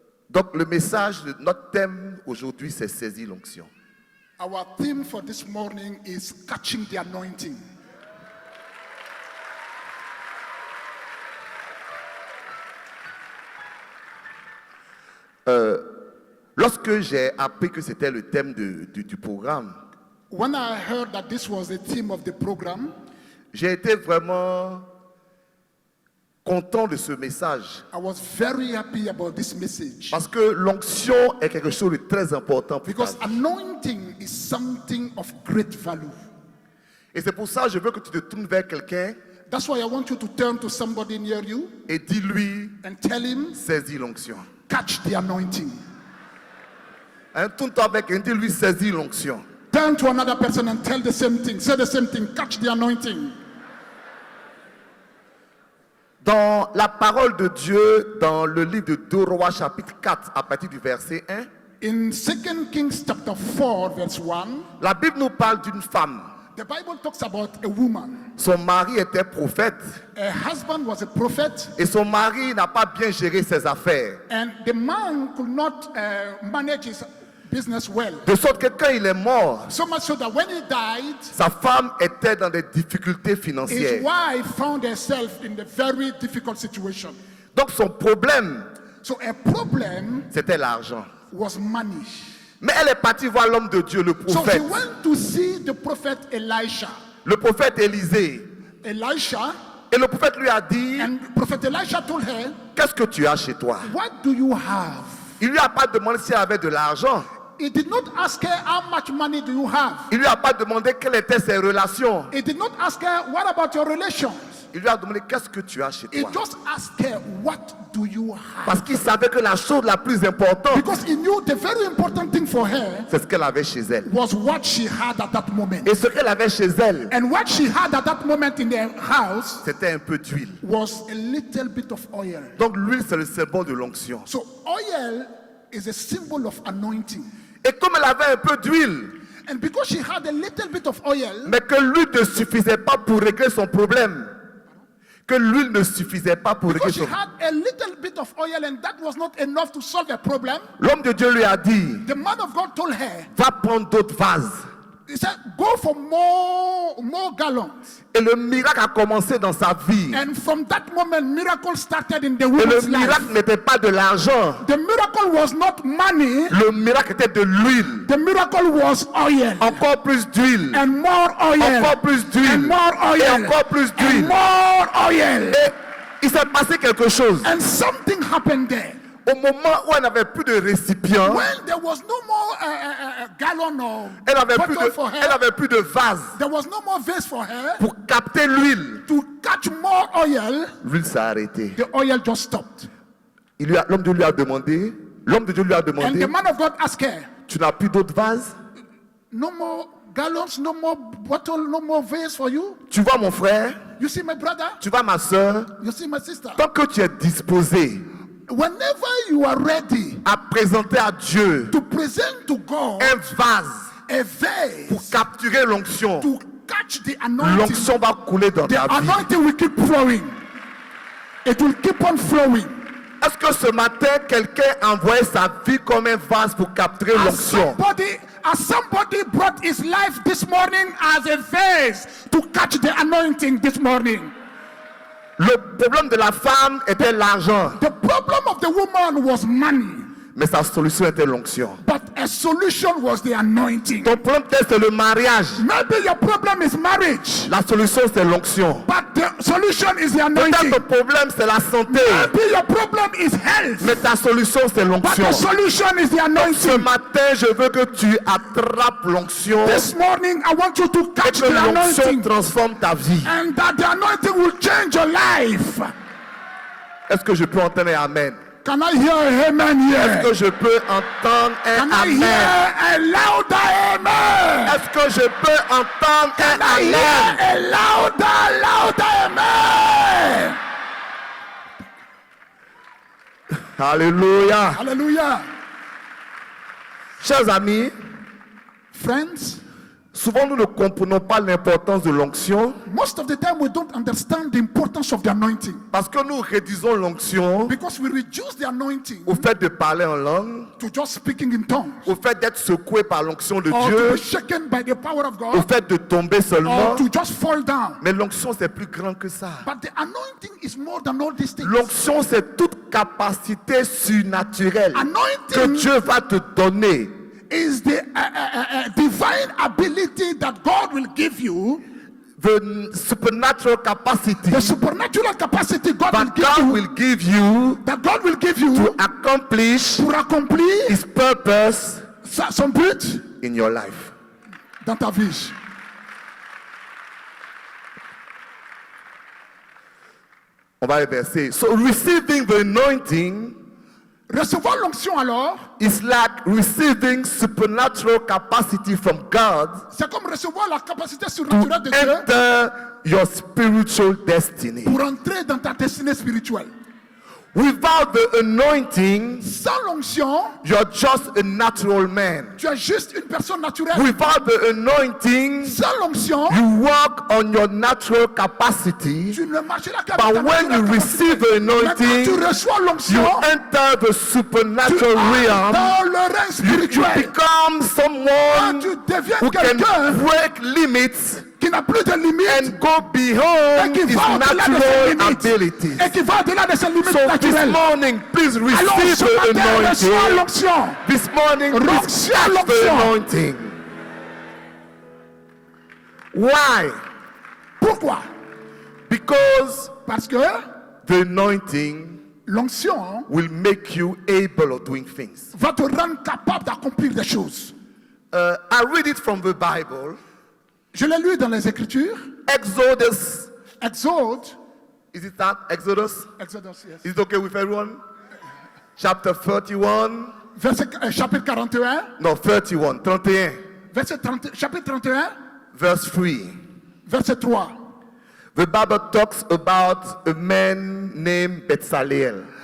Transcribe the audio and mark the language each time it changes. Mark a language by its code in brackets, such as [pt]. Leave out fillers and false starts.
[fr] Donc le message, notre thème aujourd'hui, c'est saisir l'onction. [en] our theme for this morning is catching the anointing. [fr] Lorsque j'ai appris que c'était le thème du programme, [en] When I heard that this was the theme of the program, [fr] j'ai été vraiment content de ce message. [en] I was very happy about this message. [fr] Parce que l'onction est quelque chose de très important pour ta [en] Because [fr] vie. [en] anointing is something of great value. [fr] Et c'est pour ça que je veux que tu te tournes vers quelqu'un [en] That's why I want you to turn to somebody near you [fr] et dis-lui, [en] and tell him, [fr] saisis l'onction. [en] catch the anointing. [fr] Hein, tourne-toi avec et dis-lui, saisis l'onction. [en] Turn to another person and tell the same thing. Say the same thing. Catch the anointing. [fr] Dans la parole de Dieu, dans le livre de 2 Rois chapitre 4, à partir du verset 1, [en] In 2 Kings chapter 4 verse 1, [fr] la Bible nous parle d'une femme. [en] the Bible talks about a woman. [fr] Son mari était prophète [en] Her husband was a prophet [fr] et son mari n'a pas bien géré ses affaires. [en] and the man could not manage his business well. [fr] De sorte que quand il est mort, [en] So much so that when he died, [fr] sa femme était dans des difficultés [en] his [fr] financières. [en] wife found herself in a very difficult situation. [fr] Donc son problème, [en] So her problem [fr] c'était l'argent. [en] was money. [fr] Mais elle est partie voir l'homme de Dieu, le [en] So she [fr] prophète. [en] went to see the prophet Elisha. [fr] Le prophète Élisée. [en] Elisha, [fr] Et le prophète lui a dit, [en] and prophet Elisha told her, [fr] qu'est-ce que tu as chez toi? [en] what do you have? [fr] Il lui a pas demandé si elle avait de l'argent. [en] He did not ask her, how much money do you have? [fr] Il lui a pas demandé quelles étaient ses relations. [en] He did not ask her, what about your relations? [fr] Il lui a demandé qu'est-ce que tu as chez [en] He [fr] toi. [en] just asked her, what do you have? [fr] Parce qu'il savait que la chose la plus importante, [en] Because he knew the very important thing for her [fr] c'est ce qu'elle avait chez elle. [en] was what she had at that moment. [fr] Et ce qu'elle avait chez elle, [en] And what she had at that moment in the house [fr] c'était un peu d'huile. [en] was a little bit of oil. [fr] Donc l'huile, c'est le symbole de l'onction. [en] So oil is a symbol of anointing. [fr] Et comme elle avait un peu d'huile, [en] And because she had a little bit of oil, [fr] mais que l'huile ne suffisait pas pour régler son problème, que l'huile ne suffisait pas pour régler [en] because she [fr] son [en] had a little bit of oil and that was not enough to solve a problem, [fr] l'homme de Dieu lui a dit, [en] the man of God told her, [fr] va prendre d'autres vases. [en] he said, go for more gallons. [fr] Et le miracle a commencé dans sa vie. [en] And from that moment, miracle started in the [fr] Et le [en] woman's miracle life. [fr] n'était pas de l'argent. [en] The miracle was not money. [fr] Le miracle était de l'huile. [en] The miracle was oil. [fr] Encore plus d'huile. [en] And more oil. [fr] Encore plus d'huile. [en] And more oil. [fr] Et encore plus [en] And [fr] d'huile. [en] more oil. [fr] Et il s'est passé quelque chose. [en] And something happened there. [fr] Au moment où elle n'avait plus de récipient, [en] When there was no more gallon or [fr] elle n'avait plus [en] bottle for [fr] elle [en] her, [fr] n'avait plus de vase [en] there was no more vase for her [fr] pour capter l'huile. [en] to catch more oil. [fr] L'huile s'est arrêtée. [en] The oil just stopped. [fr] L'homme de Dieu lui a demandé, l'homme de Dieu lui a [en] And the [fr] demandé, [en] man of God asked her, [fr] tu n'as plus d'autres vases? [en] no more gallons, no more bottle, no more vase for you. [fr] Tu vois mon frère, [en] You see my brother? [fr] tu vois ma soeur, [en] You see my sister? [fr] tant que tu es disposé [en] Whenever you are ready [fr] à présenter à Dieu [en] to present to God [fr] un vase [en] a vase [fr] pour capturer l'onction, [en] to catch the anointing, [fr] l'onction va couler dans [en] the [fr] ta vie. [en] anointing will keep flowing. It will keep on flowing. [fr] Est-ce que ce matin, quelqu'un a envoyé sa vie comme un vase pour capturer l'onction? [en] As somebody brought his life this morning as a vase to catch the anointing this morning. [fr] Le problème de la femme était l'argent, [en] The problem of the woman was money, [fr] mais sa solution était l'onction. [en] but a solution was the anointing. [fr] Ton problème peut-être c'est le mariage, [en] Maybe your problem is marriage, [fr] la solution c'est l'onction. [en] but the solution is the [fr] Peut-être [en] anointing. [fr] ton problème c'est la santé, [en] Maybe your problem is health, [fr] mais ta solution c'est [en] but [fr] l'onction. [en] the solution is the [fr] Ce [en] anointing. [fr] matin, je veux que tu attrapes l'onction [en] This morning, I want you to [fr] et [en] catch [fr] que [en] the [fr] l'onction [en] anointing, [fr] transforme ta vie. [en] and that the anointing will change your life. [fr] Est-ce que je peux entendre un amen? [en] Can I hear a amen [fr] Est-ce [en] here? [fr] que je peux entendre un [en] Can I [fr] amen? [en] hear a louder amen? [fr] Est-ce que je peux entendre un [en] Can I hear [fr] amen? [en] a louder amen? [fr] Alléluia. [en] Hallelujah. [fr] Chers amis, [en] Friends, [fr] souvent nous ne comprenons pas l'importance de l'onction [en] most of the time we don't understand the importance of the anointing [fr] parce que nous réduisons l'onction [en] because we reduce the anointing [fr] au fait de parler en langue, [en] to just speaking in tongues [fr] au fait d'être secoué par l'onction de [en] or to [fr] Dieu, [en] be shaken by the power of [fr] au [en] God [fr] fait de tomber seulement. [en] or to just fall down. [fr] Mais l'onction c'est plus grand que ça. [en] But the anointing is more than all these things. [fr] L'onction c'est toute capacité surnaturelle que [en] Anointing [fr] Dieu va te donner [en] is the divine ability that God will give you, the supernatural capacity the supernatural capacity God will that give God you, will give you that God will give you to accomplish [fr] pour accomplir [en] His purpose [fr] son but [en] in your life. [fr] dans ta vie. On va reverser. [en] So receiving the anointing [fr] Recevoir l'onction alors, [en] is like receiving supernatural capacity from God [fr] c'est comme recevoir la capacité [en] to [fr] surnaturelle de Dieu [en] enter your spiritual destiny. [fr] pour entrer dans ta destinée spirituelle. [en] Without the anointing, [fr] Sans l'onction, [en] you're just a natural man. [fr] tu es juste une personne naturelle. [en] Without the anointing, [fr] Sans l'onction, [en] you work on your natural capacity. [fr] tu ne marcheras qu'avec ta [en] But when you [fr] naturelle [en] receive the [fr] capacité. Mais quand tu [en] anointing, [fr] reçois [en] you [fr] l'onction, [en] enter the [fr] tu [en] supernatural [fr] entres [en] realm. [fr] dans le règne [en] You [fr] spirituel. [en] become someone [fr] Tu deviens [en] who can [fr] quelqu'un [en] break limits [fr] qui n'a plus de limites [en] and go [fr] et [en] beyond [fr] qui [en] his [fr] va au-delà de ses [en] natural [fr] limites. [en] abilities. [fr] Et qui va au-delà de ses limites [en] So this [fr] naturelles. [en] morning, please [fr] Alors [en] receive [fr] ce [en] the [fr] matin, reçois [en] anointing. [fr] l'onction. [en] This morning, please [fr] Reçois [en] catch the [fr] l'onction. [en] anointing. Why? [fr] Pourquoi? [en] Because [fr] Parce que [en] the anointing [fr] l'onction [en] will make you able of doing things. [fr] va te rendre capable d'accomplir des choses. [en] I read it from the Bible. [fr] Je l'ai lu dans les Écritures. [en] Exodus [fr] Exode [en] Is it that? Exodus? Exodus, yes. Is it okay with everyone? Chapter 31. [fr] Chapitre 41. [en] No, 31. 31. [fr] Chapitre 31, [en] Verse 3. [fr] verset 3. [en] The Bible talks about a man named Bezalel.